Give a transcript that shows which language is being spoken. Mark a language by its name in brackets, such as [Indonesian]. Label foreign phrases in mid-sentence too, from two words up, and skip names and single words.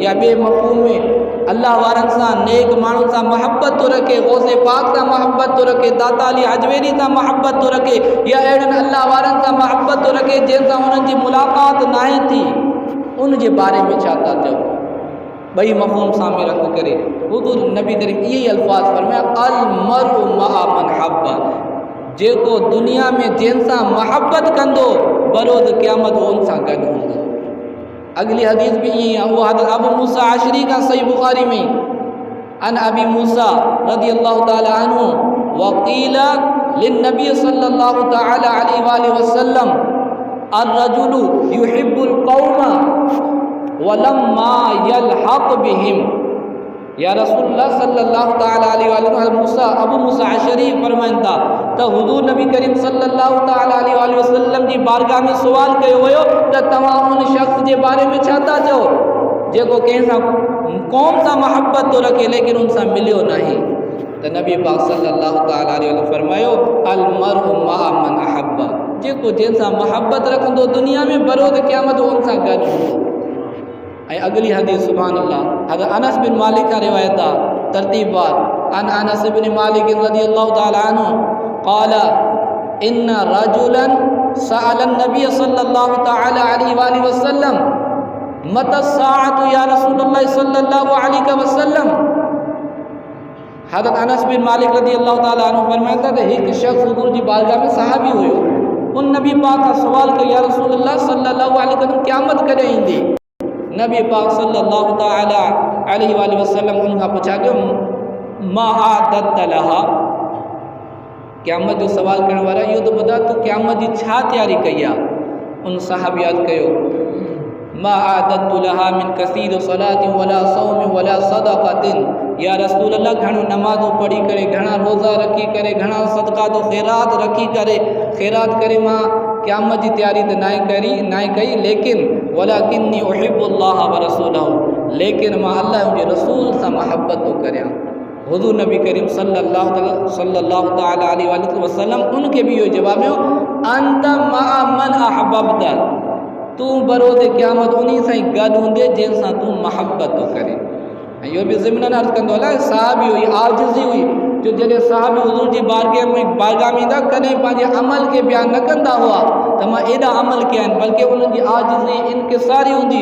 [Sindhi] या ॿिए मफ़हूम में अल्लाह वारनि सां नेक माण्हुनि सां मोहब्बत थो रखे, ग़ौसे पाक सां मोहब्बत थो रखे, दाता अली हजवेरी सां मोहब्बत थो रखे, या अहिड़नि अल्लाह वारनि सां मोहब्बत थो रखे जंहिंसां उन्हनि जी मुलाक़ात नाहे थी, उन जे बारे में छा था चओ? ॿई मफ़हूम साम्हूं रख करे हुज़ूर नबी करीम इहे ई अल्फाज़ फरमाया, [Arabic] المرء مع من أحب, [Sindhi] जेको दुनिया में जंहिंसां मोहब्बत कंदो बरोज़ क़यामत उन सां गॾु हूंदो। [Urdu] अगली हदीस भी यही है, वो हज़रत अबू मूसा अशरी का सही बुखारी में, [Arabic] عن أبي موسى رضي الله تعالى عنه وقيل للنبي صلى الله تعالى عليه وسلم الرجل يحب القوم ولما يلحق بهم. يا رسول الله صلى الله تعالى عليه وسلم [Sindhi] अबू मूसा अशरी फरमाइनि था त हुज़ूर नबी करीम [Arabic] صلى الله تعالى عليه وسلم [Sindhi] जी बारगाह में सुवाल कयो वियो त तव्हां उन शख़्स जे बारे में छा था चओ जेको कंहिंसां क़ौम सां मोहब्बत थो रखे लेकिन उन सां मिलियो नाहे। त नबी पाक [Arabic] صلى الله تعالى عليه وسلم [Sindhi] फरमायो, [Arabic] المرء مع من أحب, [Sindhi] जेको जंहिंसां मोहब्बत रखंदो दुनिया में बरोज़ क़यामत उन सां गॾु हूंदो। ऐं अगली हदीस [Arabic] سبحان الله [Sindhi] हज़रत अनस बिन मालिक का रिवायत आहे, तरतीब बार [Arabic] عن أنس بن مالك رضي الله تعالى عنه قال إن رجلا سأل النبي صلى الله تعالى عليه وسلم متى الساعة يا رسول الله صلى الله عليه وسلم. [Sindhi] हज़रत अनस बिन मालिक [Arabic] رضي الله تعالى عنه [Sindhi] फरमाता त हिकु शख़्स हुज़ूर जी बारगाह में सहाबी हुयो, उन नबी पाक का सवाल कयो, [Arabic] يا رسول الله صلى الله عليه وسلم [Sindhi] क़यामत कॾहिं ईंदी? नबी पाक [Arabic] صلى الله تعالى عليه وسلم [Sindhi] उनखां पुछा कयो, [Arabic] ما أعددت لها, [Sindhi] क़यामत जो सवाल करण वारा इहो त ॿुधा तूं क़यामत जी छा तयारी कई आहे। उन साहब यादि कयो [Arabic] ما أعددت لها من كثير صلاة ولا صوم ولا صدقة, يا رسول الله [Sindhi] घणो नमाज़ूं पढ़ी करे, घणा रोज़ा रखी करे, घणा सदका तो ख़ैरात रखी करे, ख़ैरात करे मां क़यामत जी तयारी त नाहे कई, लेकिन [Arabic] ولكني أحب الله ورسوله, [Sindhi] लेकिन मां अल्लाह जे रसूल सां महबत तो करियां। हुज़ूर नबी करीम [Arabic] صلى الله تعالى عليه وسلم [Sindhi] उनके भी इहो जवाब ॾियो [Arabic] أنت مع من أحببت, [Sindhi] तूं बरोज़ क़यामत उन सां ई गॾु हूंदे जंहिंसां तूं महबत तो करे। ऐं इहो बि ज़िमनन अर्ज़ु कंदो अलाए साहबी हुई, आजिज़ी हुई, जो जॾहिं साहबी हुज़ूर जी बारगाह में ईंदा कॾहिं पंहिंजे अमल खे बयानु न कंदा हुआ त मां एॾा अमल कया आहिनि, बल्कि उन्हनि जी आजिज़ी इनकिसारी हूंदी।